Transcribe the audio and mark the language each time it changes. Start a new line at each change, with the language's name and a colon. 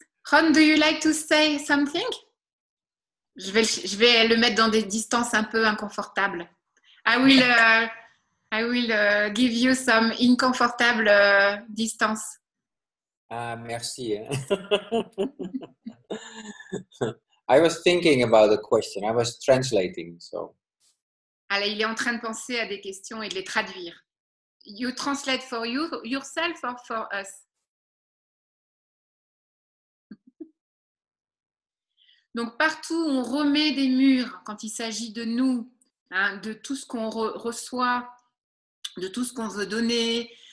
English: Ron, do you like to say something?
French: Je vais le mettre dans des distances un peu inconfortables.
English: I will give you some inconfortable distance.
French: Merci.
English: I was thinking about the question. I was translating, so.
French: Allez, il est en train de penser à des questions et de les traduire.
English: You translate for yourself or for us?
French: Donc, partout où on remet des murs, quand il s'agit de nous, hein, de tout ce qu'on reçoit, de tout ce qu'on veut donner.